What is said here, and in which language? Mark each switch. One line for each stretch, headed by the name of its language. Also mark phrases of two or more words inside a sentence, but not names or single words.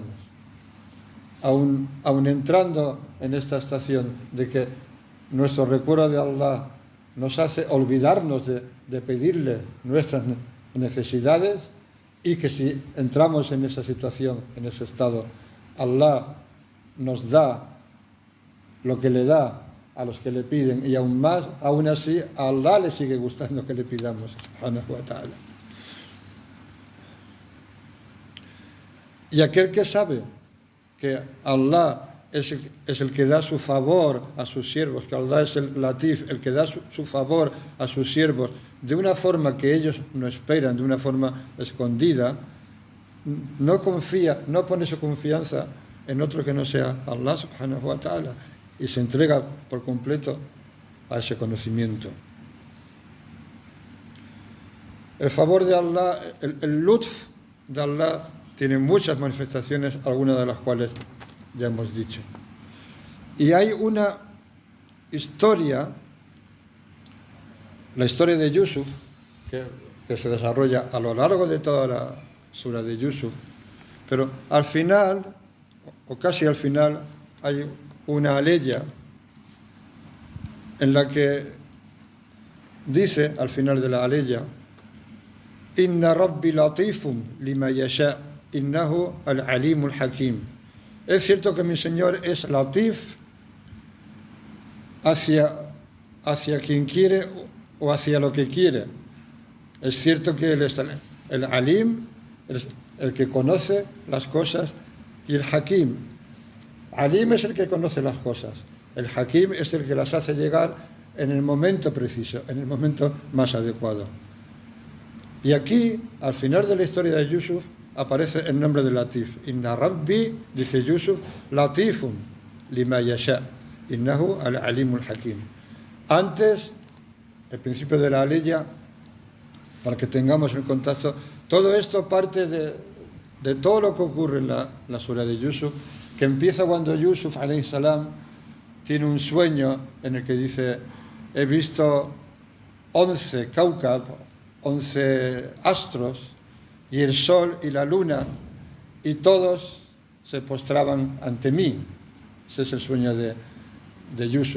Spanish: Aún entrando en esta estación de que nuestro recuerdo de Allah nos hace olvidarnos de pedirle nuestras necesidades, y que si entramos en esa situación, en ese estado, Allah nos da lo que le da a los que le piden, y aún más, aún así, a Allah le sigue gustando que le pidamos,
Arabic: سبحانه وتعالى.
Spanish: Y aquel que sabe que Allah es el que da su favor a sus siervos, que Allah es el Latif, el que da su favor a sus siervos de una forma que ellos no esperan, de una forma escondida, no confía, no pone su confianza en otro que no sea Allah
Arabic: سبحانه وتعالى,
Spanish: y se entrega por completo a ese conocimiento. El favor de Allah, el lutf de Allah tiene muchas manifestaciones, algunas de las cuales ya hemos dicho. Y hay una historia, la historia de Yusuf, que se desarrolla a lo largo de toda la sura de Yusuf, pero al final, o casi al final, hay una aleya en la que dice, al final de la aleya,
Arabic: إن ربي لطيف لما يشاء، إنه العليم الحكيم.
Spanish: Es cierto que mi Señor es latif hacia quien quiere o hacia lo que quiere. Es cierto que Él es el alim, el que conoce las cosas, y el hakim. Alim es el que conoce las cosas. El hakim es el que las hace llegar en el momento preciso, en el momento más adecuado. Y aquí, al final de la historia de Yusuf, aparece el nombre de Latif.
Arabic: إن ربي,
Spanish: dice Yusuf,
Arabic: لطيف لما يشاء، إنه العليم الحكيم.
Spanish: Antes, el principio de la aleya, para que tengamos el contacto, todo esto parte de todo lo que ocurre en la sura de Yusuf, que empieza cuando Yusuf,
Arabic: عليه السلام,
Spanish: tiene un sueño en el que dice, he visto 11 kaukab, 11 astros, y el sol y la luna, y todos se postraban ante mí. Ese es el sueño de Yusuf.